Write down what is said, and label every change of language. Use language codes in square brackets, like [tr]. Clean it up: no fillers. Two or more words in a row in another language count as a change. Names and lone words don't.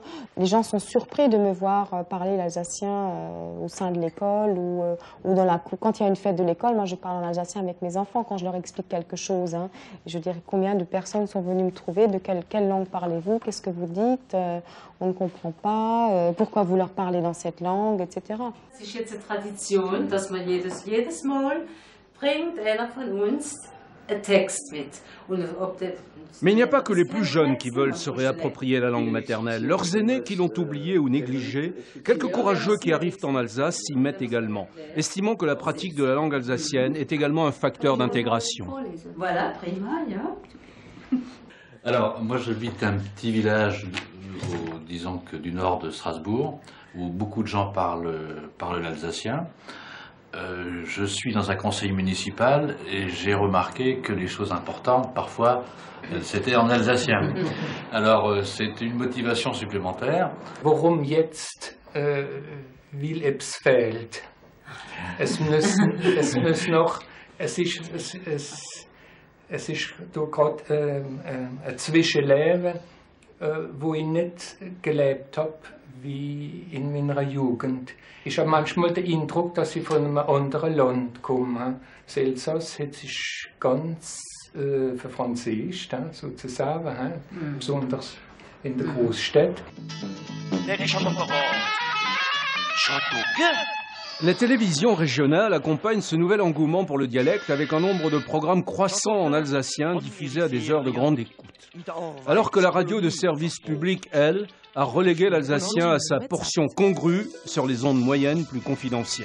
[fr] Les gens sont surpris de me voir parler l'alsacien au sein de l'école ou quand il y a une fête de l'école, moi je parle en alsacien avec mes enfants quand je leur explique quelque chose. Hein. Je veux dire, combien de personnes sont venues me trouver, de quelle langue parlez-vous, qu'est-ce que vous dites, on ne comprend pas, pourquoi vous leur parlez dans cette langue, etc. [de] Es ist jetzt eine Tradition, dass man jedes Mal bringt einer von uns einen Text mit. [fr] Mais il n'y a pas que les plus jeunes qui veulent se réapproprier la langue maternelle. Leurs aînés qui l'ont oubliée ou négligée, quelques courageux qui arrivent en Alsace s'y mettent également, estimant que la pratique de la langue alsacienne est également un facteur d'intégration. [de] Voilà, prima, ja. [fr] Alors, moi j'habite un petit village, disons que du nord de Strasbourg, où beaucoup de gens parlent l'alsacien. Je suis dans un conseil municipal et j'ai remarqué que les choses importantes, parfois, c'était en alsacien. Alors, c'est une motivation supplémentaire. [de] Warum jetzt Wilhelmsfeld? Es ist gerade ein Zwischenleben, wo ich nicht gelebt habe wie in meiner Jugend. Ich habe manchmal den Eindruck, dass ich von einem anderen Land komme. Das Elsass ist ganz verfranzischt, sozusagen, besonders in der Großstadt. [fr] La télévision régionale accompagne ce nouvel engouement pour le dialecte avec un nombre de programmes croissants en alsacien diffusés à des heures de grande écoute. Alors que la radio de service public, elle, a relégué l'alsacien à sa portion congrue sur les ondes moyennes plus confidentielles.